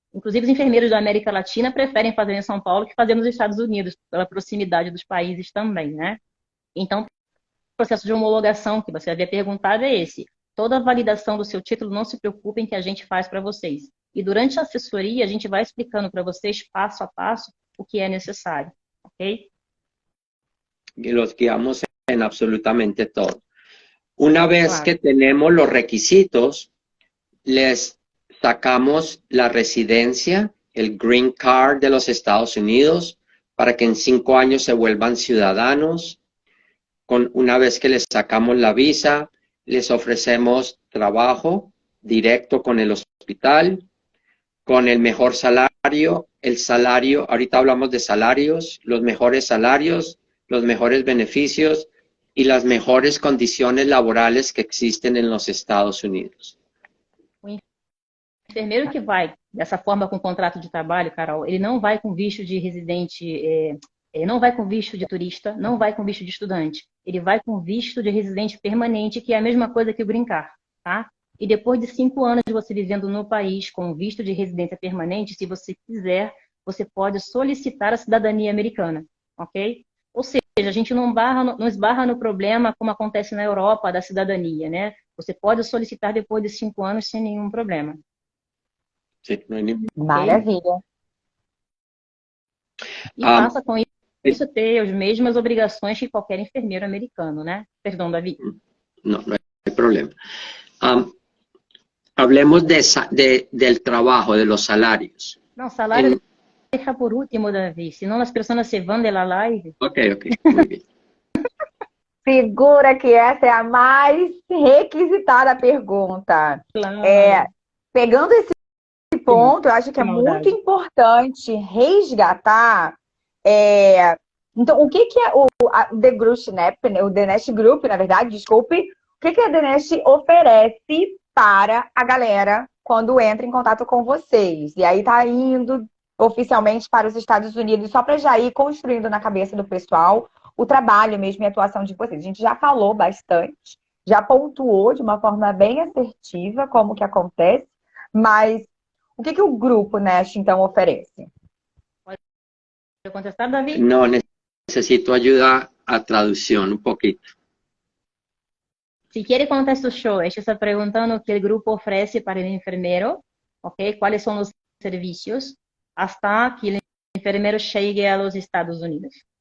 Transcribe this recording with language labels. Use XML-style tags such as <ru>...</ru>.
<pt>Inclusive, os enfermeiros da América Latina preferem fazer em São Paulo que fazer nos Estados Unidos, pela proximidade dos países também, né? Então, o processo de homologação que você havia perguntado é esse. Toda a validação do seu título, não se preocupem que a gente faz para vocês. E durante a assessoria, a gente vai explicando para vocês, passo a passo, o que é necessário, ok?</pt> <es>Y los guiamos en absolutamente todo. Una vez que tenemos los requisitos, les sacamos la residencia el Green Card de los Estados Unidos para que en 5 años se vuelvan ciudadanos. Una vez que les sacamos la visa, les ofrecemos trabajo directo con el hospital, con el mejor salario. El salario, ahorita hablamos de salarios, los mejores beneficios y las mejores condiciones laborales que existen en los Estados Unidos.</es> <pt>O enfermeiro que vai dessa forma com contrato de trabalho, Carol, ele não vai com visto de residente, não vai com visto de turista, não vai com visto de estudante. Ele vai com visto de residente permanente, que é a mesma coisa que o Green Card, tá? E depois de 5 anos de você vivendo no país com visto de residência permanente, se você quiser, você pode solicitar a cidadania americana, ok? Ou seja, a gente não esbarra no problema como acontece na Europa da cidadania, né? Você pode solicitar depois de 5 anos sem nenhum problema.</pt> <es>Sí, no hay ni...</es> <pt>Maravilha. E passa com isso ter as mesmas obrigações que qualquer enfermeiro americano, né? Perdão, Davi.</pt> <es>No, no hay problema. Hablemos del trabajo, de los salarios.</es> <pt>Não, salário deixa por último, Davi. Senão as pessoas se vão</pt> <es>de la</es> <pt>live.</pt> <es>Ok, muy bien.</es> <pt>Segura que essa é a mais requisitada pergunta. Claro. Pegando esse ponto, eu acho que é muito importante resgatar. Então, o que é o The Nest Group, na verdade, desculpe. O que a The Nest oferece para a galera quando entra em contato com vocês? E aí tá indo oficialmente para os Estados Unidos, só para já ir construindo na cabeça do pessoal o trabalho mesmo e a atuação de vocês. A gente já falou bastante, já pontuou de uma forma bem assertiva como que acontece, mas o que o Grupo Nest, então, oferece? Pode contestar, Davi?</pt> <es>No, necesito ayuda a traducción un poquito. Si quiere contesto yo. Ella está preguntando qué el grupo ofrece para el enfermero, ¿ok? ¿Cuáles son los servicios hasta que el enfermero llegue a los Estados Unidos?</es>